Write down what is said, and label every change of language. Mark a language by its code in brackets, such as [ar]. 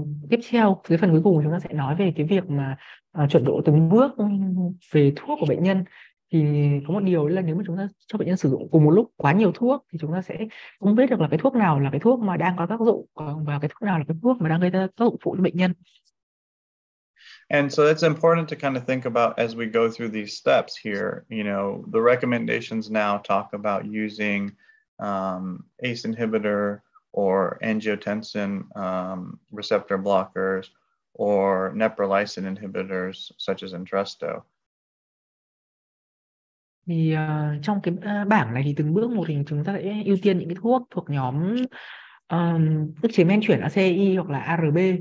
[vi] Tiếp theo, cái phần cuối cùng chúng ta sẽ nói về cái việc mà chuẩn độ từng bước về thuốc của bệnh nhân. Thì có một điều là nếu mà chúng ta cho bệnh nhân sử dụng cùng một lúc quá nhiều thuốc thì chúng ta sẽ không biết được là cái thuốc nào là cái thuốc mà đang có tác dụng và cái thuốc nào là cái thuốc mà đang gây ra tác dụng phụ cho bệnh nhân. [en] And so it's important to kind of think about as we go through these steps here, the recommendations now talk about using ACE inhibitor or angiotensin receptor blockers or neprilysin inhibitors such as Entresto. [vi] Thì trong cái bảng này thì từng bước một thì chúng ta sẽ ưu tiên những cái thuốc thuộc nhóm ức chế men chuyển ACI hoặc là ARB.